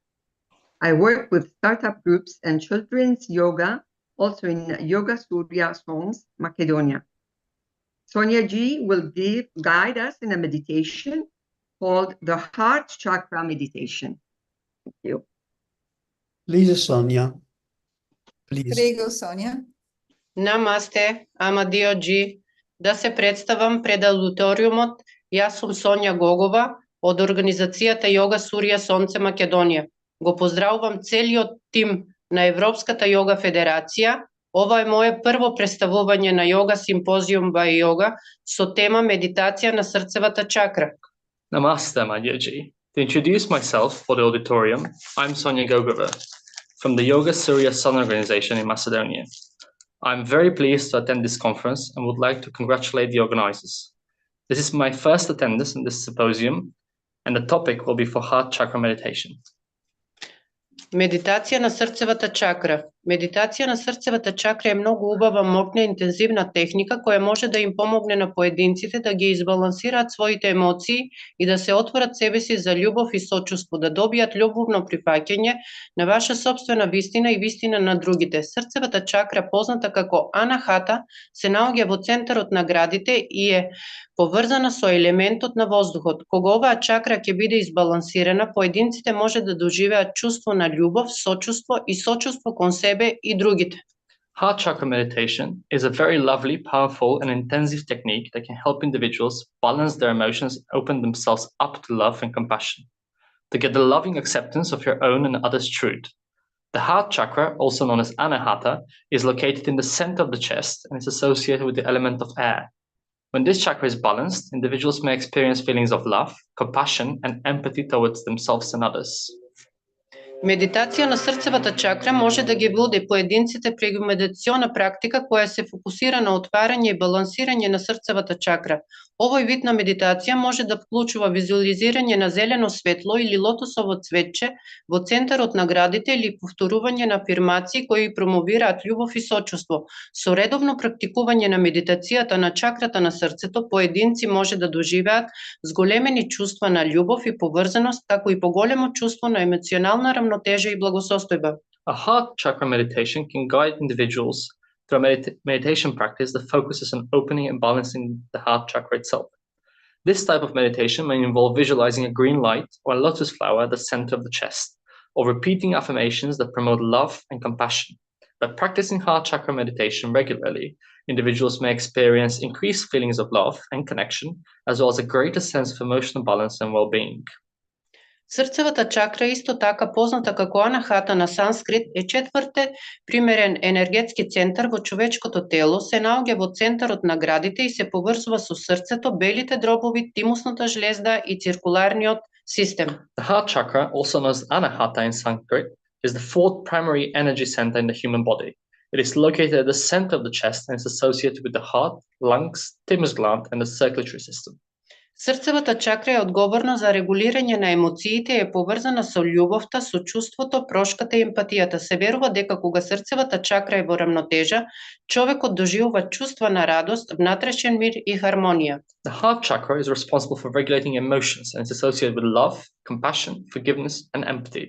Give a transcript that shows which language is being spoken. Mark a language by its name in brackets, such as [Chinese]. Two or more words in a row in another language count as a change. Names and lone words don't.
[English] I work with startup groups and children's yoga, also in Yoga Surya Songs, Macedonia. Sonia G will guide us in a meditation called the Heart Chakra Meditation. Thank you. Please, Sonia. Please. Prego, Sonia. [Macedonian] Намасте, ама Диоджи. Да се представам пред аудиториумот, јас сум Сонја Гогова од организацијата Йога Сурја Сонце Македонија. Го поздравувам целиот тим на Европската йога федерација. Ова е мое прво представување на йога Symposium BeYoga со тема медитација на срцевата чакра. [English] Namaste, my dear G. To introduce myself for the auditorium, I'm Sonia Gogova from the Yoga Surya Sun organization in Macedonia. I'm very pleased to attend this conference and would like to congratulate the organizers. This is my first attendance in this symposium, and the topic will be for heart chakra meditation. [Macedonian] Медитација на срцевата чакра. Медитација на срцевата чакра е многу убава, моќна, интензивна техника која може да им помогне на поединците да ги избалансираат своите емоции и да се отворат себе си за љубов и сочувство, да добијат љубовно прифаќање на ваша сопствена вистина и вистина на другите. Срцевата чакра, позната како анахата, се наоѓа во центарот на градите и е поврзана со елементот на воздухот. Кога оваа чакра ќе биде избалансирана, поединците може да доживеат чувство на љубов, сочувство и сочувство кон себе и другите. [English] Heart chakra meditation is a very lovely, powerful, and intensive technique that can help individuals balance their emotions and open themselves up to love and compassion, to get the loving acceptance of your own and others' truth. The heart chakra, also known as anahata, is located in the center of the chest and is associated with the element of air. When this chakra is balanced, individuals may experience feelings of love, compassion, and empathy towards themselves and others. [Macedonian] Медитација на срцевата чакра може да ги води поединците преку медитационна практика која се фокусира на отварање и балансирање на срцевата чакра. Овој вид на медитација може да вклучува визуализирање на зелено светло или лотосово цветче во центарот на градите или повторување на афирмации кои промовираат љубов и сочувство. Со редовно практикување на медитацијата на чакрата на срцето, поединци може да доживеат зголемени чувства на љубов и поврзаност, како и поголемо чувство на емоционална рамнотежа и благосостојба. [English] A heart chakra meditation can guide individuals through a meditation practice that focuses on opening and balancing the heart chakra itself. This type of meditation may involve visualizing a green light or a lotus flower at the center of the chest, or repeating affirmations that promote love and compassion. By practicing heart chakra meditation regularly, individuals may experience increased feelings of love and connection, as well as a greater sense of emotional balance and well-being. [Macedonian] Срцевата чакра, исто така позната како анахата на санскрит, е четврте примерен енергетски центар во човечкото тело, се наоѓа во центарот на градите и се поврзува со срцето, белите дробови, тимусната жлезда и циркуларниот систем. [English] The heart chakra, also known as anahata in Sanskrit, is the fourth primary energy center in the human body. It is located at the center of the chest and is associated with the heart, lungs, thymus gland, and the circulatory system. [Macedonian] Срцевата чакра е одговорна за регулирање на емоциите и е поврзана со љубовта, сочувството, прошката и емпатијата. Се верува дека кога срцевата чакра е во рамнотежа, човекот доживува чувства на радост, внатрешен мир и хармонија. [English] The heart chakra is responsible for regulating emotions and is associated with love, compassion, forgiveness, and empathy.